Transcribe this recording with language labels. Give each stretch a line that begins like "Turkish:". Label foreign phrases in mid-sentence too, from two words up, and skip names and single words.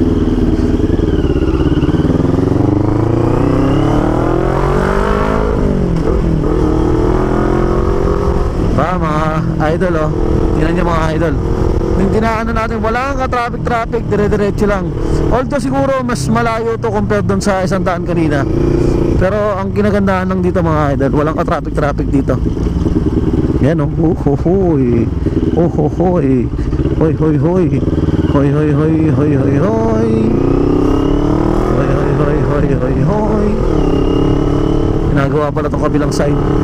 Filipino: Mga idol oh. Tingnan niyo mga idol. Yung dinaanan natin, wala kang traffic, dire-diretso lang. Although siguro mas malayo to compared doon sa 100 kanina. Pero ang kinagandahan lang dito mga idol, walang ka-traffic dito. Yan oh. Hoy. Hoy. Hoy. Hoy. Hoy. Hoy. Hoy. Hoy. Hoy. Hoy. Hoy. Hoy. Hoy. Hoy. Hoy. Hoy. Ginagawa pala itong kabilang side.